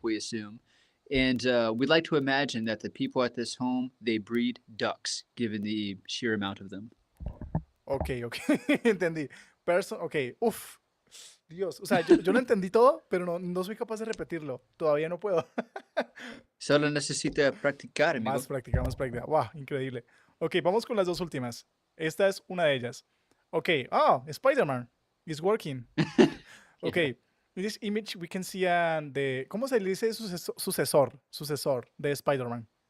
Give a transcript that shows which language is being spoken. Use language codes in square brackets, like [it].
[en] We assume, and we'd like to imagine that the people at this home they breed ducks, given the sheer amount of them. [es] Ok, ok, entendí. Person, ok, uff, Dios, o sea, yo lo entendí todo, pero no soy capaz de repetirlo. Todavía no puedo. Solo necesita practicar, Más amigo. práctica, más práctica. Wow, increíble. Ok, vamos con las dos últimas. Esta es una de ellas. [en] Ok, oh, Spider-Man is working. Ok, Yeah. in this image we can see [es] ¿cómo se le dice sucesor de Spider-Man?